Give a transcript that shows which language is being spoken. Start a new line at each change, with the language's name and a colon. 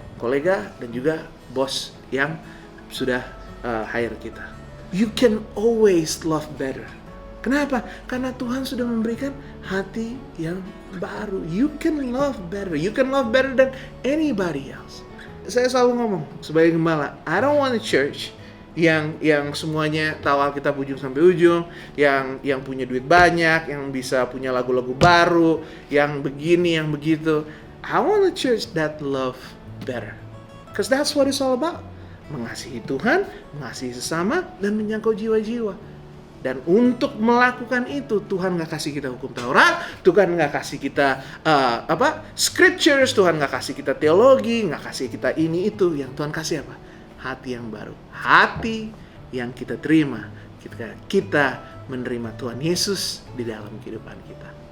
Indonesian: kolega dan juga bos yang sudah hire kita.
English: You can always love better.
Indonesian: Kenapa? Karena Tuhan sudah memberikan hati yang baru.
English: You can love better. You can love better than anybody else.
Indonesian: Saya selalu ngomong sebagai gembala,
English: I don't want a church
Indonesian: yang semuanya tahu Alkitab ujung sampai ujung, yang punya duit banyak, yang bisa punya lagu-lagu baru, yang begini, yang begitu.
English: I want a church that love better. Because that's what it's all about.
Indonesian: Mengasihi Tuhan, mengasihi sesama, dan menjangkau jiwa-jiwa. Dan untuk melakukan itu, Tuhan gak kasih kita hukum Taurat, Tuhan gak kasih kita scriptures, Tuhan gak kasih kita teologi, gak kasih kita ini itu. Yang Tuhan kasih apa? Hati yang baru. Hati yang kita terima ketika kita menerima Tuhan Yesus di dalam kehidupan kita.